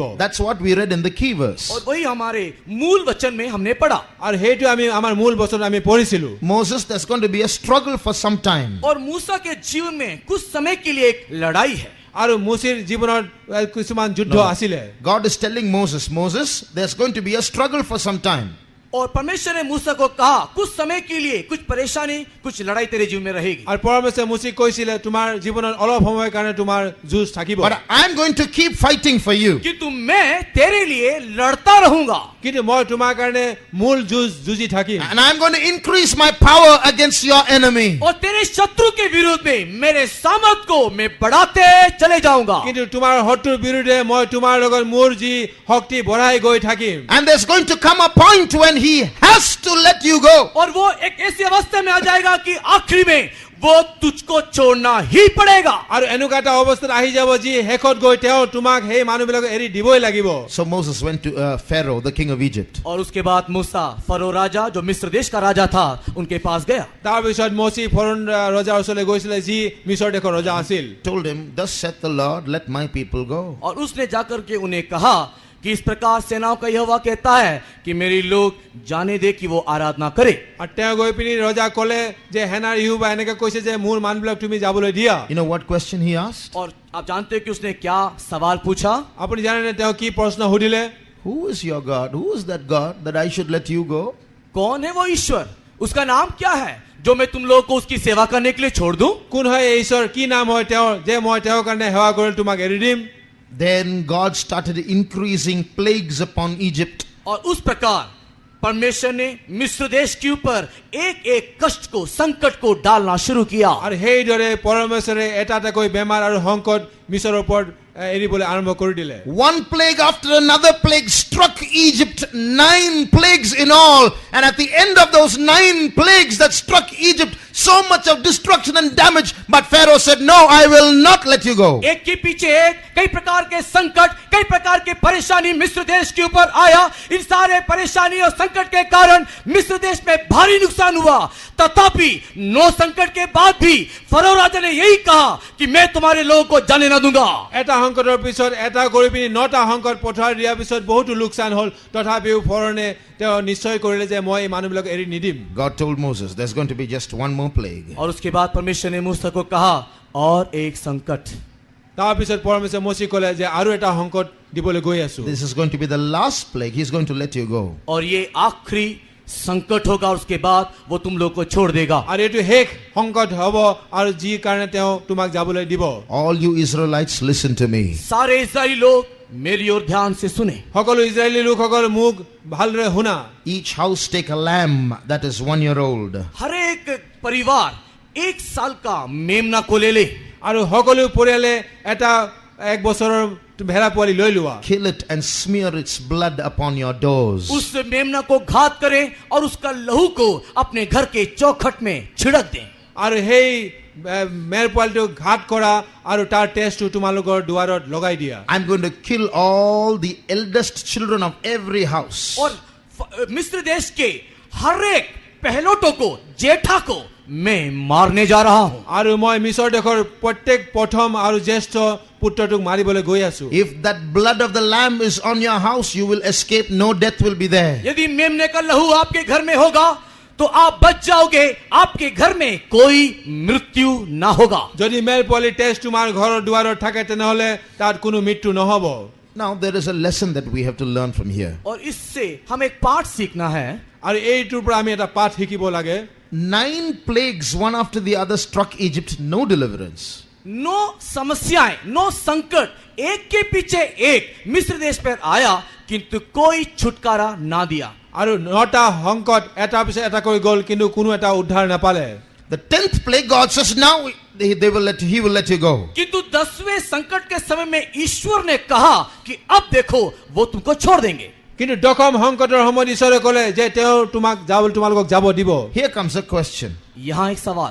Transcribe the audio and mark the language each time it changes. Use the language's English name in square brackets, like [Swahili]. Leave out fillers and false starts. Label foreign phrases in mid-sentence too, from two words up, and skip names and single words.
[English] That's what we read in the key verse. [Hindi] और वही हमारे मूल वचन में हमने पढ़ा। [Assamese] আৰু সেইটো আমি আমাৰ মূল বচন আমি পঢ়িছিলো। [English] Moses, there's going to be a struggle for some time. [Hindi] और मूसा के जीवन में कुछ समय के लिए एक लड़ाई है। [Assamese] আৰু মুচিৰ জীৱনত কিছুমান যুদ্ধ আছিলে। [English] God is telling Moses, Moses, there's going to be a struggle for some time. [Hindi] और परमेश्वर ने मूसा को कहा कुछ समय के लिए कुछ परेशानी कुछ लड़ाई तेरे जीवन में रहेगी। [Assamese] আৰু পৰমেশ্বৰে মুচিক কৈছিলে তোমাৰ জীৱনত অলপ সময়ৰ কাৰণে তোমাৰ যুঁজ থাকিব। [English] But I'm going to keep fighting for you. [Hindi] किंतु मैं तेरे लिए लड़ता रहूंगा। [Assamese] কিন্তু মই তোমাৰ কাৰণে মূল যুঁজি থাকিম। [English] And I'm going to increase my power against your enemy. [Hindi] और तेरे शत्रु के विरुद्ध में मेरे सामर्थ को मैं बढ़ाते चले जाऊंगा। [Assamese] কিন্তু তোমাৰ শত্ৰুৰ বিৰুদ্ধে মই তোমাৰ লগত মোৰ যি শক্তি বঢ়াই গৈ থাকিম। [English] And there's going to come a point when he has to let you go. [Hindi] और वो एक ऐसी अवस्था में आ जाएगा कि आखिरी में वो तुझको छोड़ना ही पड़ेगा। [Assamese] আৰু এনেকুৱা এটা অৱস্থাত আহি যাব যি হেকত গৈ তেওঁ তোমাক সেই মানুহবিলাকক এৰি দিবই লাগিব। [English] So Moses went to Pharaoh, the king of Egypt. [Hindi] और उसके बाद मूसा फरो राजा जो मिस्र देश का राजा था उनके पास गया। [Assamese] তাৰ পিছত মচি ফৰন ৰজাৰ ওচৰলৈ গৈছিলে যি মিছৰ দেশৰ ৰজা আছিল। [English] Told him, thus saith the Lord, let my people go. [Hindi] और उसने जाकर के उन्हें कहा कि इस प्रकार सेनाओं का यहोवा कहता है कि मेरे लोग जाने दे कि वो आराधना करे। [Assamese] আৰু তেওঁ গৈ পিনি ৰজা ক'লে যে হেনাৰ ইহুবা এনেকৈ কৈছে যে মোৰ মানুহবিলাক তুমি যাবলৈ দিয়া। [English] You know what question he asked? [Hindi] और आप जानते हैं कि उसने क्या सवाल पूछा? [Assamese] আপুনি জানেনে তেওঁ কি প্ৰশ্ন সুধিলে? [English] Who is your God? Who is that God that I should let you go? [Hindi] कौन है वो ईश्वर? उसका नाम क्या है जो मैं तुम लोगों को उसकी सेवा करने के लिए छोड़ दूं? [Assamese] কোন হয় এই ঈশ্বৰ? কি নাম হয় তেওঁৰ যে মই তেওঁৰ কাৰণে সেৱা কৰিলে তোমাক এৰি দিম? [English] Then God started increasing plagues upon Egypt. [Hindi] और उस प्रकार परमेश्वर ने मिस्र देश के ऊपर एक एक कष्ट को, संकट को डालना शुरू किया। [Assamese] আৰু সেইদৰে পৰমেশ্বৰে এটা এটাকৈ বেমাৰ আৰু সংকট মিছৰৰ ওপৰত এৰিবলৈ আৰম্ভ কৰি দিলে। [English] One plague after another plague struck Egypt, 9 plagues in all. And at the end of those 9 plagues that struck Egypt, so much of destruction and damage. But Pharaoh said, no, I will not let you go. [Hindi] एक के पीछे एक कई प्रकार के संकट, कई प्रकार के परेशानी मिस्र देश के ऊपर आया। इन सारे परेशानी और संकट के कारण मिस्र देश में भारी नुकसान हुआ। तथापि 9 संकट के बाद भी फरो राजा ने यही कहा कि मैं तुम्हारे लोगों को जाने न दूंगा। [Assamese] এটা সংকটৰ পিছত এটা কৰি পিনি 9টা সংকট পঠাই দিয়াৰ পিছত বহুতো লোকচান হ'ল, তথাপিও ফৰনে তেওঁ নিশ্চয় কৰিলে যে মই এই মানুহবিলাক এৰি নিদিম। [English] God told Moses, there's going to be just one more plague. [Hindi] और उसके बाद परमेश्वर ने मूसा को कहा और एक संकट। [Assamese] তাৰ পিছত পৰমেশ্বৰে মৌচি ক'লে যে আৰু এটা সংকট দিবলৈ গৈ আছো। [English] This is going to be the last plague. He's going to let you go. [Hindi] और ये आखिरी संकट होगा, उसके बाद वो तुम लोग को छोड़ देगा। [Assamese] আৰু এইটো শেষ সংকট হ'ব আৰু যি কাৰণে তেওঁ তোমাক যাবলৈ দিব। [English] All you Israelites, listen to me. [Hindi] सारे इस्राएली लोग मेरी ओर ध्यान से सुने। [Assamese] সকলো ইজৰাইলী লোকসকল মোক ভালদৰে শুনা। [English] Each house take a lamb that is 1 year old. [Hindi] हर एक परिवार 1 साल का मेमना को ले ले। [Assamese] আৰু সকলো পৰিয়ালে এটা 1 বছৰৰ ভেড়া পোৱালি লৈ লোৱা। [English] Kill it and smear its blood upon your doors. [Hindi] उस मेमना को घात करें और उसका लहू को अपने घर के चौखट में छिड़क दें। [Assamese] আৰু সেই মেৰ পোৱালিটো ঘাট কৰা আৰু তাৰ টেষ্টটো তোমালোকৰ দুৱাৰত লগাই দিয়া। [English] I'm going to kill all the eldest children of every house. [Hindi] और मिस्र देश के हर एक पहलोटों को, जेठा को मैं मारने जा रहा हूं। [Assamese] আৰু মই মিছৰ দেশৰ প্ৰত্যেক প্ৰথম আৰু জ্যেষ্ঠ পুত্ৰটোক মাৰিবলৈ গৈ আছো। [English] If that blood of the lamb is on your house, you will escape. No death will be there. [Hindi] यदि मेमने का लहू आपके घर में होगा तो आप बच जाओगे, आपके घर में कोई मृत्यु ना होगा। [Assamese] যদি মেৰ পোৱালি টেষ্ট তোমাৰ ঘৰৰ দুৱাৰত থাকে তেনেহলে তাত কোনো মৃত্যু নহব। [English] Now there is a lesson that we have to learn from here. [Hindi] और इससे हम एक पाठ सीखना है। [Assamese] আৰু এইটোৰ পৰা আমি এটা পাঠ শিকিব লাগে। [English] 9 plagues, one after the other, struck Egypt. No deliverance. [Hindi] 9 समस्याएं, 9 संकट एक के पीछे एक मिस्र देश पर आया, किंतु कोई छुटकारा ना दिया। [Assamese] আৰু 9টা সংকট এটাৰ পিছত এটা কৰি গ'ল, কিন্তু কোনো এটা উদ্ধাৰ নাপালে। [English] The 10th plague, God says, now he will let you go. [Hindi] किंतु 10वें संकट के समय में ईश्वर ने कहा कि अब देखो वो तुमको छोड़ देंगे। [Assamese] কিন্তু দশম সংকটৰ সময়ত ঈশ্বৰে ক'লে যে তেওঁ তোমালোকক যাব দিব। [English] Here comes a question. [Hindi] यहाँ एक सवाल,